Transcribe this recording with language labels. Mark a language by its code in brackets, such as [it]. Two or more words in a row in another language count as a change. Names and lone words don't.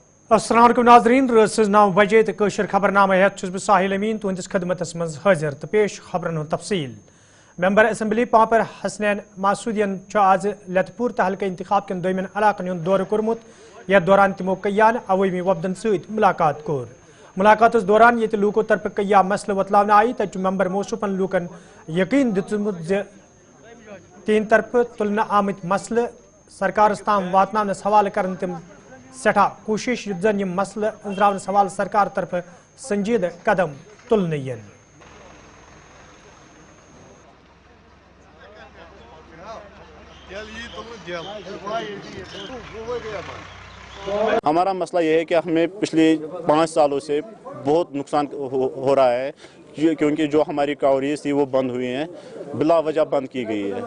[ar] السلام علیکم [ks] नाज़रीन रस 9 बजे तो कशर खबरनामा हेत बह साहिल अमीन तुंदिस खदमतस मज हाजिर तो पेश खबरन हुंद तफसील। [en] member assembly [ks] पापर हसनैन मासूदियन आज लतपुर तहलका इंतखाब कन दोयमन इलाकन हुंद दौर कोरमुत यथ दौरान तिमो कयान अवामी वफदन सत मुलाकात कोर। मुलाकातस दौरान ये लूको तरफ कया मसले वतलावन आई तत मेंबर मौसूफन लूकन यकीन दितमुत ज तीन तरफ तुलन आमत मसले सरकारस ताम वातनावनस हवाले करन तिम सठा कोशिश जन यह मसले अंजरावन सवाल सरकार तरफ संजीद कदम तुलन यन। [ur] ہمارا مسئلہ یہ ہے کہ ہمیں پچھلے 5 سالوں سے بہت نقصان ہو رہا ہے کیونکہ جو ہماری کوریج تھی وہ بند ہوئی ہیں، بلا وجہ بند کی گئی ہے.